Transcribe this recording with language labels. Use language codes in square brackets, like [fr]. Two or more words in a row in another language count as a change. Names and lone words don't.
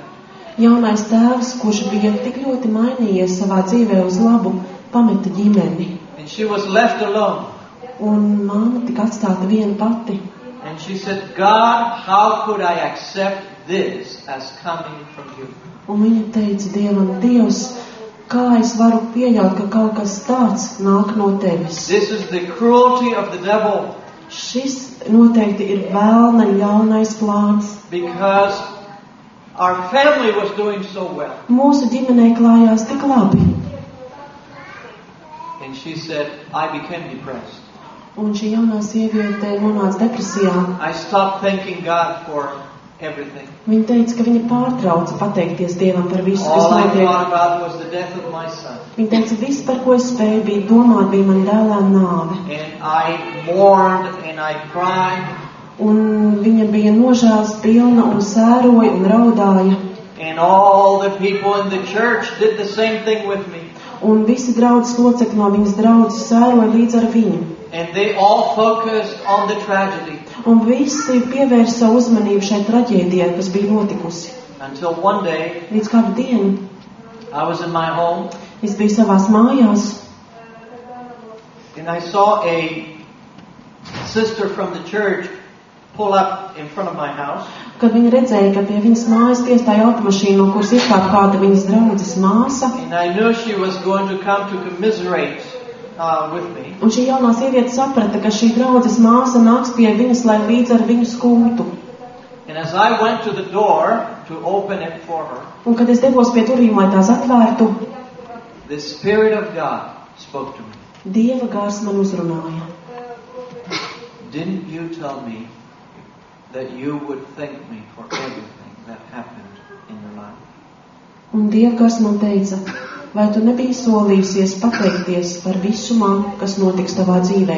[lv] Jaunais tēvs, kurš bija tik ļoti mainījies savā dzīvē uz labu, pameta ģimeni. [en] And she was left alone. [lv] Un māma tika atstāta viena pati. [en] And she said, God, how could I accept this as coming from you? [lv] Un viņa teica Dievam, Dievs, kā es varu pieļaut, ka kaut kas tāds nāk no tevis? [en] This is the cruelty of the devil. [lv] Šis noteikti ir vēlna ļaunais plāns. [en] Because our family was doing so well. [lv] Mūsu ģimenei klājās tik labi. [en] And she said, I became depressed. [lv] Un šī jaunā sieviete nonāca depresijā. [en] I stopped thanking God for everything. [lv] Viņa teica, ka viņa pārtrauca pateikties Dievam par visu, kas [en] All I [lv] notiek. [en] thought about was the death of my son. [lv] Viņa teica, viss, par ko es spēju, bija domāt, bija man dēlēna nāve. [en] And I mourned and I cried. [lv] Un viņa bija nožēlas pilna un sēroja un raudāja. [en] And all the people in the church did the same thing with me. [lv] Un visi draudzes locekļi no viņas draudzes sēroja līdz ar viņu. [en] And they all focused on the tragedy. [lv] Un visi pievērsa savu uzmanību šai traģēdijai, kas bija notikusi. [en] Until one day, [lv] Līdz kādu dienu [en] I was in my home [lv] es biju savās mājās, [en] and I saw a sister from the church pull up in front of my house. [lv] kad viņa redzēja, ka pie viņas mājas piestāja automašīna, no kuras izkāpa kāda viņas draudzes māsa. [en] And I knew she was going to come to commiserate with me. [lv] Un šī jaunā sieviete saprata, ka šī draudzes māsa nāks pie viņas, lai līdz ar viņu skūtu. [en] And as I went to the door to open it for her, [lv] Un kad es devos pie durvīm, lai tās atvērtu, [en] the Spirit of God spoke to me. [lv] Dieva gars man uzrunāja. [en] Didn't you tell me that you would thank me for everything that happened in your life? [lv] Un Dieva gars man teica, vai tu nebiji solījusies pateikties par visu man, kas notiks tavā dzīvē?